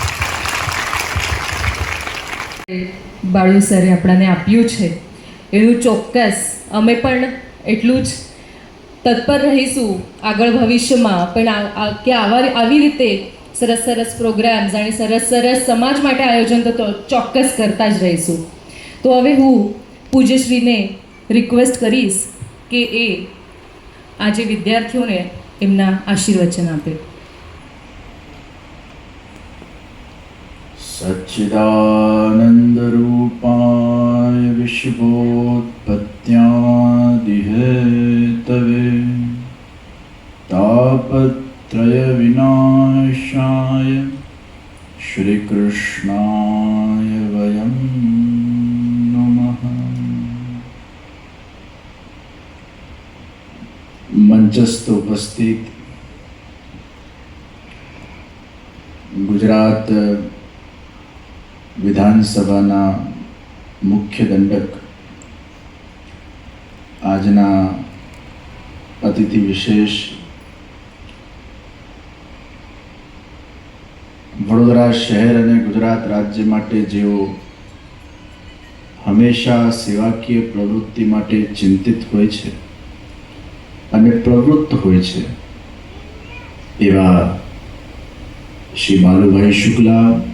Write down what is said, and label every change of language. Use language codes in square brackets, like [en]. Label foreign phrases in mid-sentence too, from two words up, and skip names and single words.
[gu] બાળુ સરે આપણને આપ્યું છે એનું ચોક્કસ અમે પણ એટલું જ તત્પર રહીશું આગળ ભવિષ્યમાં પણ કે આવી રીતે સરસ સરસ પ્રોગ્રામ્સ અને સરસ સરસ સમાજ માટે આયોજન તો ચોક્કસ કરતા જ રહીશું. તો હવે હું પૂજ્યશ્રીને રિક્વેસ્ટ કરીશ કે એ આજે વિદ્યાર્થીઓને એમના આશીર્વચન આપે. [sa] सच्चिदानन्दरूपाय विश्वोत्पत्त्यादिहेतवे तापत्रयविनाशाय श्रीकृष्णाय वयं नमः. [gu] મંચસ્થ ઉપસ્થિત ગુજરાત વિધાનસભાના મુખ્ય દંડક, આજના અતિથિ વિશેષ, વડોદરા શહેર અને ગુજરાત રાજ્ય માટે જેઓ હંમેશા સેવાકીય પ્રવૃત્તિ માટે ચિંતિત હોય છે અને પ્રવૃત્ત હોય છે એવા શ્રી બાલુભાઈ શુક્લા